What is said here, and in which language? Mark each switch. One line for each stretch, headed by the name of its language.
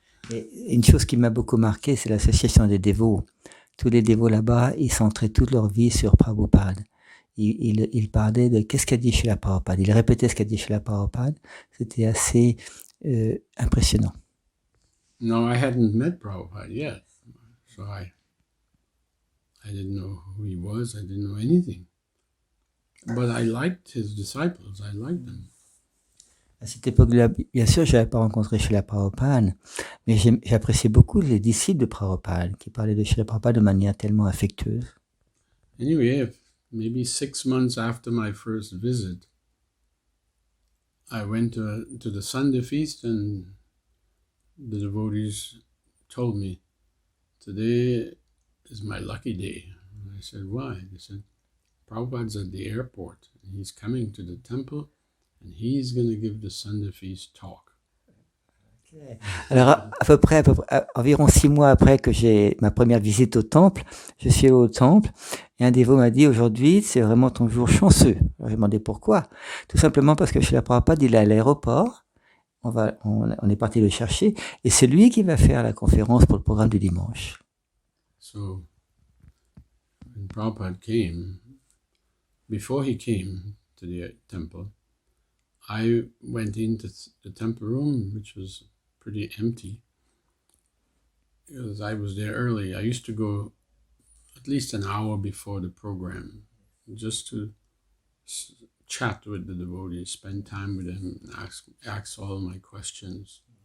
French: Et une chose qui m'a beaucoup marqué, c'est l'association des dévots. Tous les dévots là-bas, ils centraient toute leur vie sur Prabhupada. Ils parlaient de qu'est-ce qu'a dit Srila Prabhupada. Ils répétaient ce qu'a dit Srila Prabhupada. C'était assez impressionnant.
English: No, I hadn't met Prabhupada yet, so I didn't know who he was. I didn't know anything. But I liked his disciples. I liked them.
French: À cette époque-là, bien sûr, je n'avais pas rencontré Srila Prabhupada, mais j'appréciais beaucoup les disciples de Prabhupada, qui parlaient de Srila Prabhupada de manière tellement affectueuse.
English: Anyway, maybe 6 months after my first visit, I went to the Sunday feast, and the devotees told me, today is my lucky day. And I said, why? They said, Prabhupada's at the airport, and he's coming to the temple, and he's going to give the Sunday feast talk.
French: Alors, à peu près, environ 6 mois après que j'ai ma première visite au temple, je suis allé au temple et un dévot m'a dit, aujourd'hui, c'est vraiment ton jour chanceux. Alors, j'ai demandé pourquoi. Tout simplement parce que Srila Prabhupada, il est à l'aéroport, on est parti le chercher, et c'est lui qui va faire la conférence pour le programme du dimanche.
English: So, when Prabhupada came, before he came to the temple, I went into the temple room, which was pretty empty, because I was there early. I used to go at least an hour before the program, just to chat with the devotees, spend time with them, ask all my questions.